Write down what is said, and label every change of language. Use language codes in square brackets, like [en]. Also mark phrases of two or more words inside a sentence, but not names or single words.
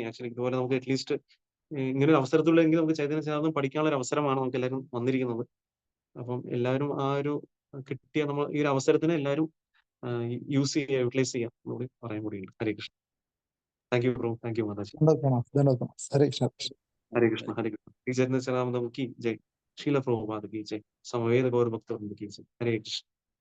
[ml] ആക്ച്വലി ഇതുപോലെ നമുക്ക് അറ്റ്ലീസ്റ്റ് ഇങ്ങനെ ഒരു അവസരത്തിലെങ്കിൽ നമുക്ക് ചൈതന്യ ചേർന്ന് പഠിക്കാനുള്ള ഒരു അവസരമാണ് നമുക്ക് എല്ലാവരും വന്നിരിക്കുന്നത്. അപ്പം എല്ലാവരും ആ ഒരു കിട്ടിയ നമ്മൾ ഈ ഒരു അവസരത്തിന് എല്ലാവരും യൂസ് ചെയ്യുക, യൂട്ടിലൈസ് ചെയ്യുക എന്നുകൂടി പറയാൻ കൂടിയുണ്ട്. ഹരേ കൃഷ്ണ. [en] thank you bro. thank you [ml] മാതാജി. ഹരേ കൃഷ്ണ. [hi] ഹരേ കൃഷ്ണ. ഹരേ കൃഷ്ണ. ചൈതന്യ ചേരാമന്ദ की जय. शील प्रभुपाद की जय. समवेत गौर भक्त की जय. हरे कृष्ण.